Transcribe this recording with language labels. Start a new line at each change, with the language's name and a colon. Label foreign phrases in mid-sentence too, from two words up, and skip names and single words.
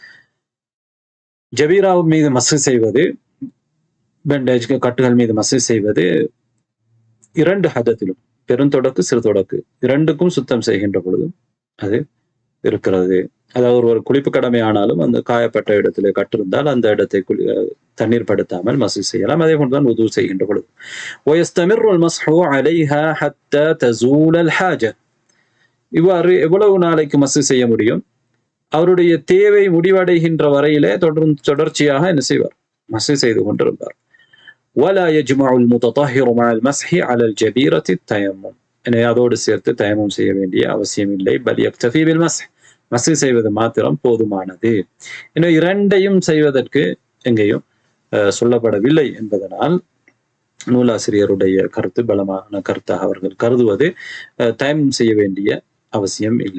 Tamil: ஜபீரா மீது மஸ்ஹ் செய்வது, பேண்டேஜ் கட்டுகள் மீது மஸ்ஹ் செய்வது இரண்டு ஹதத்திலும், பெருந்தொடக்கு சிறு தொடக்கு இரண்டுக்கும் சுத்தம் செய்கின்ற பொழுது அது இருக்கிறது. அதாவது ஒரு குளிப்பு கடமை ஆனாலும் அந்த காயப்பட்ட இடத்துல கட்டிருந்தால் அந்த இடத்தை தண்ணீர் படுத்தாமல் மஸ்ஹ் செய்யலாம். அதே போன்றுதான் வுது செய்கின்ற பொழுது.
Arabic: ويستمر المسح عليها حتى تزول الحاجة.
Tamil: இவ்வாறு எவ்வளவு நாளைக்கு மஸ்ஹ் செய்ய முடியும்? அவருடைய தேவை முடிவடைகின்ற வரையிலே தொடர்ச்சியாக என்ன செய்வார்? மஸ்ஹ் செய்து கொண்டிருப்பார்.
Arabic: ولا يجمع المتطهر مع المسح على الجبيرة التيمم.
Tamil: எனவே அதோடு சேர்த்து தயமம் செய்ய வேண்டிய அவசியம் இல்லை.
Arabic: بل يكتفي بالمسح.
Tamil: மஸ்ஹ் செய்வது மாத்திரம் போதுமானது. இன்னும் இரண்டையும் செய்வதற்கு எங்கேயும் சொல்லப்படவில்லை என்பதனால் நூலாசிரியருடைய கருத்து பலமான கருத்தாக அவர்கள் கருதுவது தயமம் செய்ய வேண்டிய அவசியம் இல்லை.